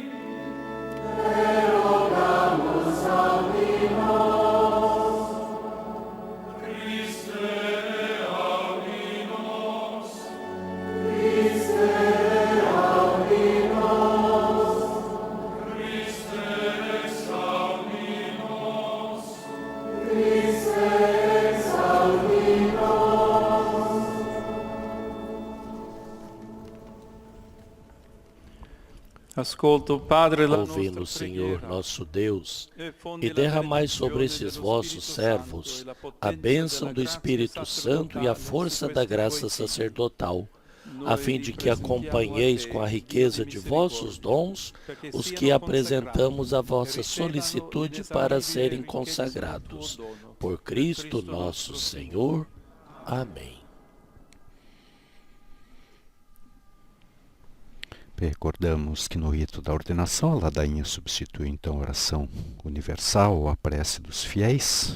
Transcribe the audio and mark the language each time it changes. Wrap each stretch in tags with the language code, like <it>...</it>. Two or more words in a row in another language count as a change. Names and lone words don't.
<la>Et rogamus audinos, Christe audinos, Christe audinos, Christe audinos, Christe audinos.</la> <it>Ascolto, Padre, la</it> <pt>Ouvi-nos,</pt> <it>nostra</it> <pt>Senhor,</pt> <it>preghiera,</it> <pt>nosso Deus,</pt> <it>e fondi e la</it> <pt>derramai</pt> <it>benedizione</it> <pt>sobre esses</pt> <it>dello</it> <pt>vossos</pt> <it>Spirito</it> <pt>servos</pt> <it>Santo e la</it> <pt>a</pt> <it>potenza</it> <pt>bênção</pt> <it>della</it> <pt>do</pt> <it>grazia</it> <pt>Espírito Santo e a</pt> <it>sacerdotale</it> <pt>força</pt> <it>su</it> <pt>da</pt> <it>questi</it> <pt>graça</pt> <it>tuoi figli.</it> <pt>sacerdotal, a</pt> <it>Noi</it> <pt>fim</pt> <it>vi</it> <pt>de que</pt> <it>presentiamo</it> <pt>acompanheis</pt> <it>a te,</it> <pt>com a</pt> <it>Dio</it> <pt>riqueza</pt> <it>di</it> <pt>de vossos</pt> <it>misericordia,</it> <pt>dons</pt> <it>perché</it> <pt>os</pt> <it>siano</it> <pt>que apresentamos à</pt> <it>consacrati</it> <pt>vossa</pt> <it>e ricevano</it> <pt>solicitude para</pt> <it>inesauribile</it> <pt>serem</pt> <it>ricchezza del tuo</it> <pt>consagrados.</pt> <it>dono.</it> <pt>Por</pt> <it>Per</it> <pt>Cristo</pt> <it>Cristo</it> <pt>nosso</pt> <it>nostro</it> <pt>Senhor. Amém. Recordamos que no rito da ordenação, a ladainha substitui então a oração universal ou a prece dos fiéis.</pt>